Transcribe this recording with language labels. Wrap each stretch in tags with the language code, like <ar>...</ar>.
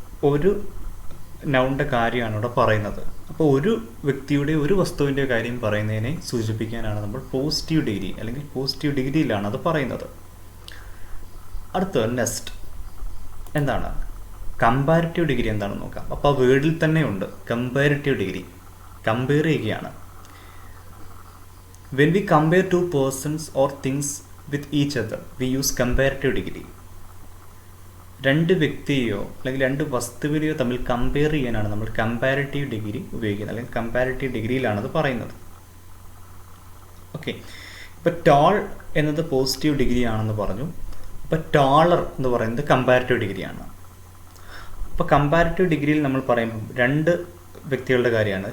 <ml>ഒരു നൗണിൻ്റെ കാര്യമാണ് ഇവിടെ പറയുന്നത്. അപ്പോൾ ഒരു വ്യക്തിയുടെ ഒരു വസ്തുവിൻ്റെ കാര്യം പറയുന്നതിനെ സൂചിപ്പിക്കാനാണ് നമ്മൾ പോസിറ്റീവ് ഡിഗ്രി അല്ലെങ്കിൽ പോസിറ്റീവ് ഡിഗ്രിയിലാണ് അത് പറയുന്നത്. അടുത്തത് നെക്സ്റ്റ് എന്താണ് കമ്പാരിറ്റീവ് ഡിഗ്രി എന്താണെന്ന് നോക്കാം. അപ്പോൾ ആ വേർഡിൽ തന്നെ ഉണ്ട് കമ്പാരിറ്റീവ് ഡിഗ്രി, കമ്പയർ ചെയ്യുകയാണ്.</ml> <en>When we compare 2 persons or things with each other we use comparative degree.</en> <ml>2 വ്യക്തിയെയോ അല്ലെങ്കിൽ 2 വസ്തുവിനെയോ തമ്മിൽ കമ്പയർ ചെയ്യാനാണ് നമ്മൾ കമ്പാരിറ്റീവ് ഡിഗ്രി ഉപയോഗിക്കുന്നത്, അല്ലെങ്കിൽ കമ്പാരിറ്റീവ് ഡിഗ്രിയിലാണത് പറയുന്നത്. ഓക്കെ, ഇപ്പോൾ ടോൾ എന്നത് പോസിറ്റീവ് ഡിഗ്രി ആണെന്ന് പറഞ്ഞു. അപ്പോൾ ടോളർ എന്ന് പറയുന്നത് കമ്പാരിറ്റീവ് ഡിഗ്രിയാണ്. അപ്പോൾ കമ്പാരിറ്റീവ് ഡിഗ്രിയിൽ നമ്മൾ പറയുമ്പോൾ 2 വ്യക്തികളുടെ കാര്യമാണ്.</ml>